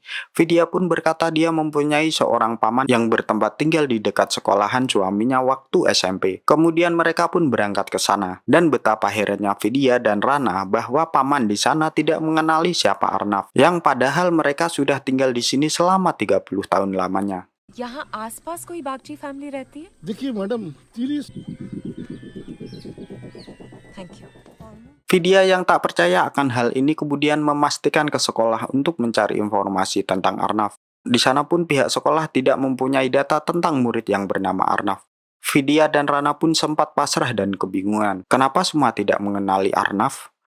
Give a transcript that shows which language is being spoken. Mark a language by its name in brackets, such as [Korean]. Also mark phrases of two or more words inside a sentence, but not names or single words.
[Indonesian] Vidya pun berkata dia mempunyai seorang paman yang bertempat tinggal di dekat sekolahan suaminya waktu SMP. Kemudian mereka pun berangkat ke sana. Dan betapa herannya Vidya dan Rana bahwa paman di sana tidak mengenali siapa Arnav, yang padahal mereka sudah tinggal di sini selama 30 tahun lamanya. [Hindi] यहाँ आसपास कोई बागची फैमिली रहती है? देखिए मैडम, [English] Thank you. [Indonesian] Vidya yang tak percaya akan hal ini kemudian memastikan ke sekolah untuk mencari informasi tentang Arnav. Di sana pun pihak sekolah tidak mempunyai data tentang murid yang bernama Arnav. Vidya dan Rana pun sempat pasrah dan kebingungan. Kenapa semua tidak mengenali Arnav?